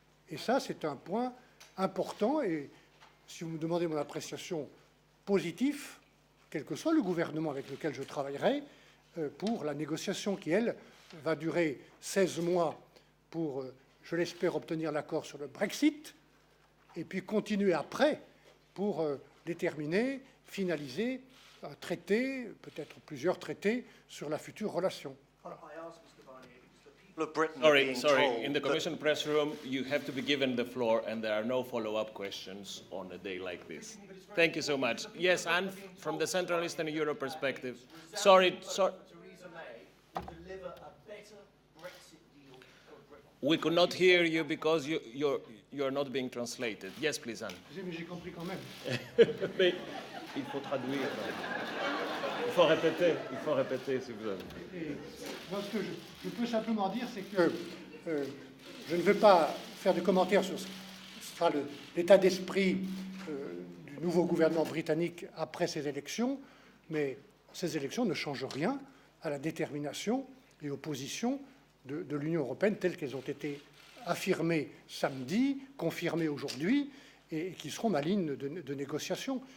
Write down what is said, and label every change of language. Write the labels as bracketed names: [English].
[French] Et ça, c'est un point important, et si vous me demandez mon appréciation positive, quel que soit le gouvernement avec lequel je travaillerai, pour la négociation qui, elle, va durer 16 mois pour, je l'espère, obtenir l'accord sur le Brexit, et puis continuer après pour déterminer, finaliser un traité, peut-être plusieurs traités, sur la future relation. Voilà. [English] Sorry. In the Commission press room, you have to be given the floor, and there are no follow-up questions on a day like this. Thank you so much. Yes, and from the Central Eastern Europe perspective, sorry. We could not hear you because you're not being translated. Yes, please, Anne. [French] Mais j'ai compris quand même. Mais il faut traduire. Il faut répéter si vous avez. Et moi, ce que je peux simplement dire, c'est que je ne veux pas faire de commentaires sur ce sera l'état d'esprit du nouveau gouvernement britannique après ces élections, mais ces élections ne changent rien à la détermination et aux positions de l'Union européenne telles qu'elles ont été affirmées samedi, confirmées aujourd'hui, et qui seront ma ligne de négociation.